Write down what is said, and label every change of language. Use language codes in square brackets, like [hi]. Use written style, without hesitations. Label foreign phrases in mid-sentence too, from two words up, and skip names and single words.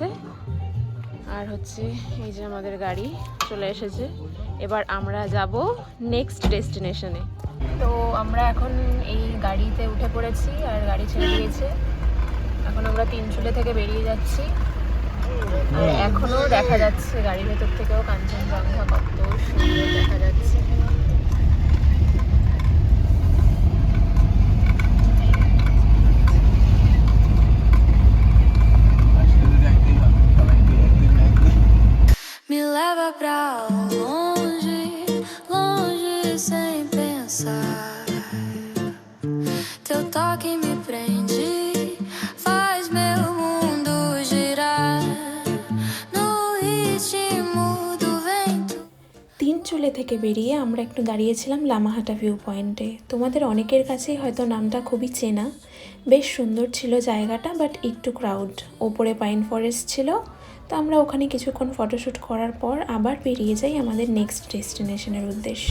[bn] আর হচ্ছে এই যে আমাদের গাড়ি চলে এসেছে, এবার আমরা যাব [en] next destination. [bn] তো আমরা এখন এই গাড়িতে উঠে পড়েছি আর গাড়ি ছেড়ে দিয়েছে। এখন আমরা তিনচুলে থেকে বেরিয়ে যাচ্ছি, আর এখনো দেখা যাচ্ছে গাড়ির ভেতর থেকেও কাঞ্চনজঙ্ঘা কত সুন্দর দেখা যাচ্ছে। [pt] Me leva pra longe, longe sem pensar. Teu toque me prende, faz meu mundo girar no ritmo do vento. [bn] তিনচুলে থেকে বেরিয়ে আমরা একটু দাঁড়িয়েছিলাম লামাহাটা [en] view point. [bn] তোমাদের অনেকের কাছেই হয়তো নামটা খুবই চেনা, বেশ সুন্দর ছিল জায়গাটা, বাট একটু ক্রাউড। ওপরে [en] pine forest [bn] ছিল, তো আমরা ওখানে কিছুক্ষণ ফটোশ্যুট করার পর আবার বেরিয়ে যাই আমাদের [en] next destination [bn] উদ্দেশ্যে।